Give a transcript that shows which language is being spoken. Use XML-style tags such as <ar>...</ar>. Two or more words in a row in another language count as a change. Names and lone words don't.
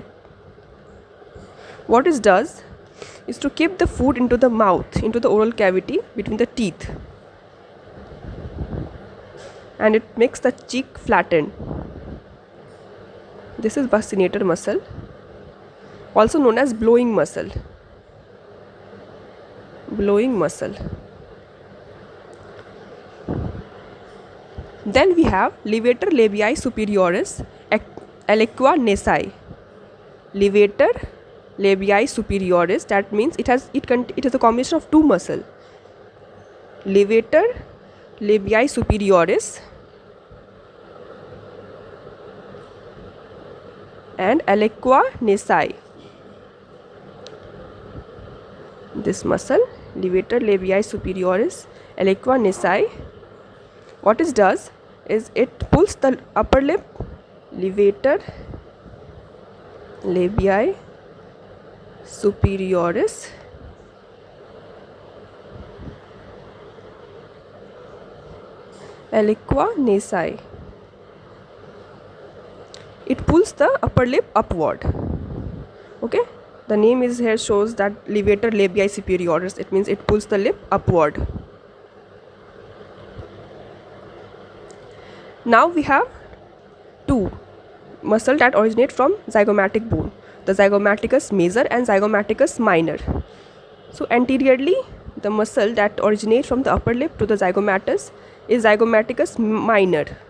<en>What it does is to keep the food into the mouth, into the oral cavity between the teeth, and it makes the cheek flattened. This is buccinator muscle, also known as blowing muscle. Blowing muscle. Then we have levator labii superioris aliqua nasi. Levator labii superioris, that means it is a combination of two muscle. Levator labii superioris and aliqua nasi. This muscle, levator labii superioris, aliqua nasi, what it does is it pulls the upper lip, levator labii superioris, aliqua nasi. it pulls the upper lip upward. Okay, the name is here shows that levator labii superioris. It means it pulls the lip upward. Now we have two muscles that originate from zygomatic bone, the zygomaticus major and zygomaticus minor. So anteriorly, the muscle that originates from the upper lip to the zygomatus is zygomaticus minor.</en>